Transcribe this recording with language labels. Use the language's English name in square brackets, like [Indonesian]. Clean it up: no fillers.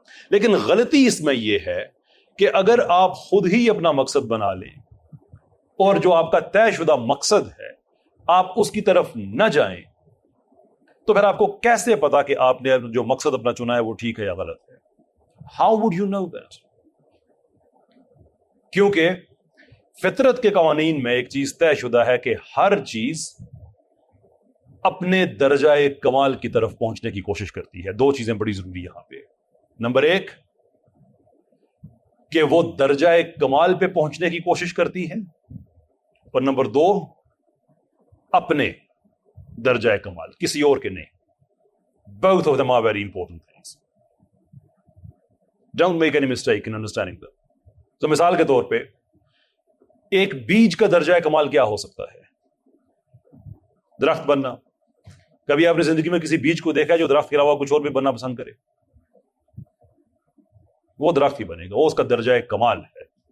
[Urdu] لیکن غلطی اس میں یہ ہے کہ اگر آپ خود ہی اپنا مقصد بنا لیں اور جو آپ کا طے شدہ مقصد ہے آپ اس کی طرف نہ جائیں، تو پھر آپ کو کیسے پتا کہ آپ نے جو مقصد اپنا چنا ہے وہ ٹھیک ہے یا غلط ہے؟ [English] How would you know that? [Urdu] کیونکہ فطرت کے قوانین میں ایک چیز طے شدہ ہے کہ ہر چیز اپنے درجہ کمال کی طرف پہنچنے کی کوشش کرتی ہے. دو چیزیں بڑی ضروری یہاں پہ. نمبر ایک کہ وہ درجہ کمال پہ پہنچنے کی کوشش کرتی ہے، اور نمبر دو اپنے درجہ کمال، کسی اور کے نہیں. [English] Both of them are very important things. Don't make any mistake in understanding them. [Urdu] تو مثال کے طور پہ ایک بیج کا درجہ کمال کیا ہو سکتا ہے؟ درخت بننا. کبھی آپ نے زندگی میں کسی بیج کو دیکھا ہے جو درخت کے علاوہ کچھ اور بھی بننا پسند کرے؟ وہ درخت ہی بنے گا, وہ اس کا درجہ کمال ہے.